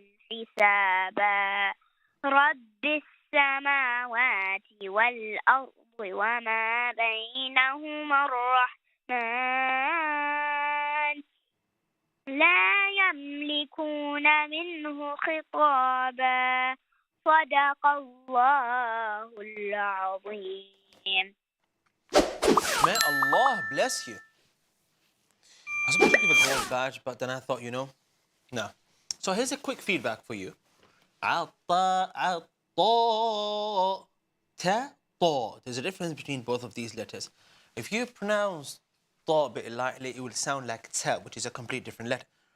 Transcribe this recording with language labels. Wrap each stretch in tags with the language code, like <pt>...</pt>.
<ar>حسابا رب السماوات والأرض وما بينهما الرحمن لا يملكون منه خطابا صدق الله العظيم.</ar> <en>May Allah bless you. I was about to give a gold badge, but then I thought, no. So here's a quick feedback for you.</en> <ar>عطا عطا ta طا.</ar> <en>There's a difference between both of these letters. If you pronounce طا a bit lightly, it will sound like ta, which is a complete different letter.</en>